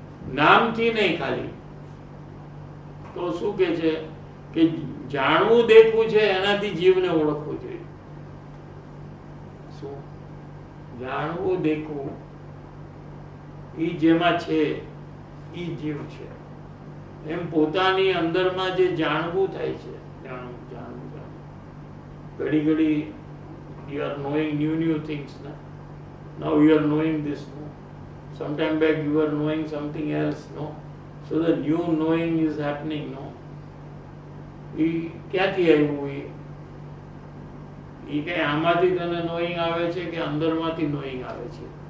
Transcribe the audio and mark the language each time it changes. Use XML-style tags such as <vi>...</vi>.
<gu>નામથી નહીં ખાલી. તો શું કે છે કે જાણવું દેખવું છે એનાથી જીવને ઓળખવું જોઈએ. શું? જાણવું દેખવું ઈ જેમાં છે ઈ જીવ છે. એમ પોતાની અંદરમાં જે જાણવું થાય છે, જાણવું જાણવું જાણવું. ઘડી ઘડી</gu> <en>you are knowing new things na? Now you are knowing this, no? Sometime back you were knowing something else, no? So the new knowing is happening, no?</en> <gu>એ ક્યાંથી આવ્યું? એ કઈ આમાંથી તને નોઈંગ આવે છે કે અંદરમાંથી નોઈંગ આવે છે?</gu>